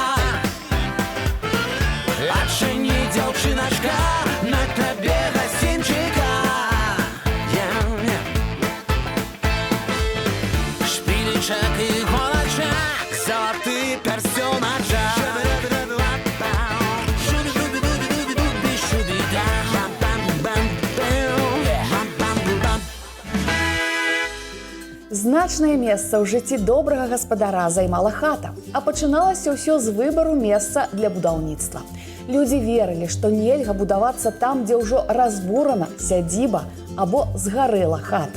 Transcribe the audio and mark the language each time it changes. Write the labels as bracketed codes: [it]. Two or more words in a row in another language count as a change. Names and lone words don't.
[be] Адчыні, дзяўчыначка, на табе гасцінчыка. Шпілечак і голачак, Залаты пярсёначак. шуби-дуби-дуби-дуби-дуби, шуби-да. Значнае месца ў жыцці добрага гаспадара займала хата, а пачыналася ўсё з выбару месца для будаўніцтва. Людзі верылі, што нельга будавацца там, дзе ўжо разбурана сядзіба або згарэла хата.